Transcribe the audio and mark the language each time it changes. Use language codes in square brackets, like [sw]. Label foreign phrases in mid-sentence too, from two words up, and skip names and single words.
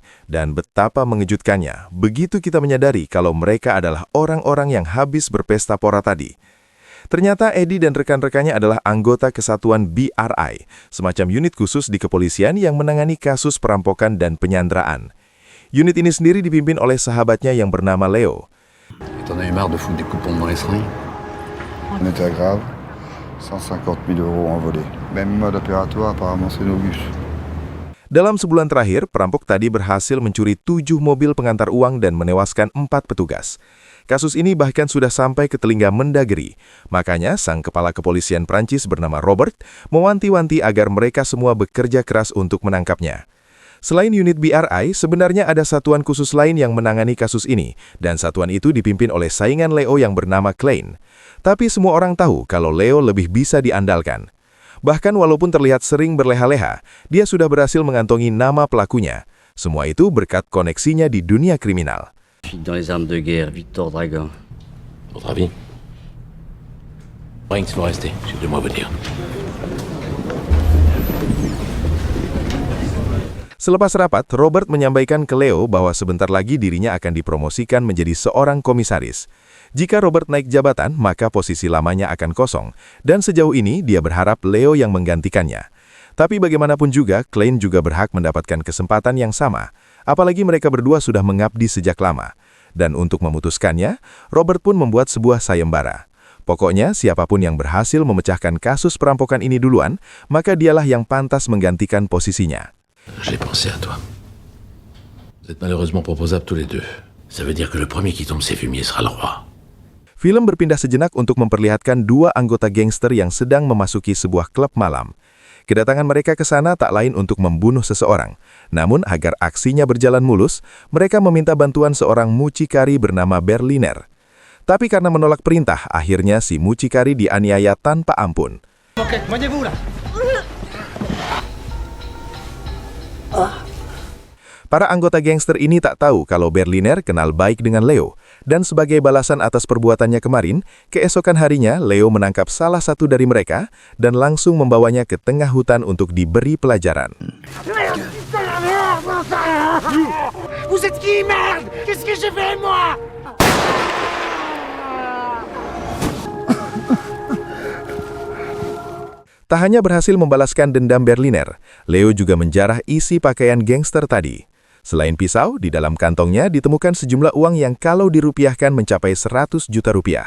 [id] Dan betapa mengejutkannya, begitu kita menyadari kalau mereka adalah orang-orang yang habis berpesta pora tadi. Ternyata Eddie dan rekan-rekannya adalah anggota kesatuan BRI, semacam unit khusus di kepolisian yang menangani kasus perampokan dan penyanderaan. Unit ini sendiri dipimpin oleh sahabatnya yang bernama Leo. [fr] T'en as eu marre de foutre des coupons dans les seringues? On était à Grave, 150 000 € envolés. Même mode opératoire, apparemment c'est nos bus. [id] Dalam sebulan terakhir, perampok tadi berhasil mencuri 7 mobil pengantar uang dan menewaskan 4 petugas. Kasus ini bahkan sudah sampai ke telinga Mendagri. Makanya, sang kepala kepolisian Prancis bernama Robert mewanti-wanti agar mereka semua bekerja keras untuk menangkapnya. Selain unit BRI, sebenarnya ada satuan khusus lain yang menangani kasus ini, dan satuan itu dipimpin oleh saingan Leo yang bernama Klein. Tapi semua orang tahu kalau Leo lebih bisa diandalkan. Bahkan walaupun terlihat sering berleha-leha, dia sudah berhasil mengantongi nama pelakunya. Semua itu berkat koneksinya di dunia kriminal. [fr] Dans les armes de guerre, Victor Dragan. Votre avis? Brinks faut rester, j'ai 2 mois à vous dire. [id] Selepas rapat, Robert menyampaikan ke Leo bahwa sebentar lagi dirinya akan dipromosikan menjadi seorang komisaris. Jika Robert naik jabatan, maka posisi lamanya akan kosong, dan sejauh ini dia berharap Leo yang menggantikannya. Tapi bagaimanapun juga, Klein juga berhak mendapatkan kesempatan yang sama, apalagi mereka berdua sudah mengabdi sejak lama. Dan untuk memutuskannya, Robert pun membuat sebuah sayembara. Pokoknya, siapapun yang berhasil memecahkan kasus perampokan ini duluan, maka dialah yang pantas menggantikan posisinya. [fr] J'ai pensé à toi. Vous êtes malheureusement proposables tous les deux. Ça veut dire que le premier qui tombe ses fumiers sera le roi. [id] Film berpindah sejenak untuk memperlihatkan dua anggota gangster yang sedang memasuki sebuah klub malam. Kedatangan mereka ke sana tak lain untuk membunuh seseorang. Namun agar aksinya berjalan mulus, mereka meminta bantuan seorang mucikari bernama Berliner. Tapi karena menolak perintah, akhirnya si mucikari dianiaya tanpa ampun. [fr] Ok, voyez-vous là. [id] Para anggota gangster ini tak tahu kalau Berliner kenal baik dengan Leo, dan sebagai balasan atas perbuatannya kemarin, keesokan harinya Leo menangkap salah satu dari mereka dan langsung membawanya ke tengah hutan untuk diberi pelajaran. [fr] Vous êtes qui, merde? Qu'est-ce que j'ai fait, moi? [id] Tak hanya berhasil membalaskan dendam Berliner, Leo juga menjarah isi pakaian gangster tadi. Selain pisau, di dalam kantongnya ditemukan sejumlah uang yang kalau dirupiahkan mencapai 100 juta rupiah.